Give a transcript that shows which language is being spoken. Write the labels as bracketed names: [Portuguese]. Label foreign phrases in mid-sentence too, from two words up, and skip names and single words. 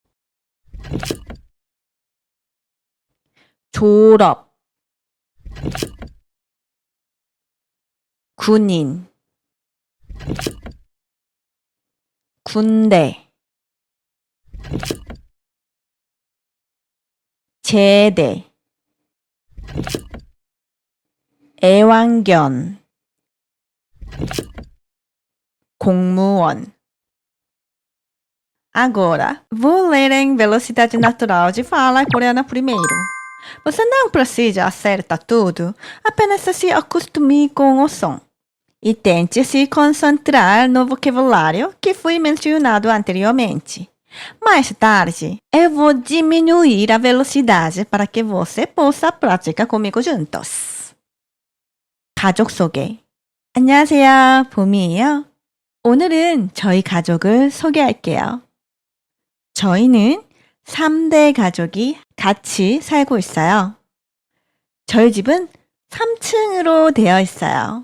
[Korean] 졸업, 군인, 군대, 제대, 애완견, 공무원. [Portuguese] Agora, vou ler em velocidade natural de fala coreana primeiro. Você não precisa acertar tudo, apenas se acostume com o som. E tente se concentrar no vocabulário que foi mencionado anteriormente. Mais tarde, eu vou diminuir a velocidade para que você possa praticar comigo juntos. [Korean] 가족 소개. 안녕하세요, 봄이에요. 오늘은 저희 가족을 소개할게요. 저희는 3대 가족이 같이 살고 있어요. 저희 집은 3층으로 되어 있어요.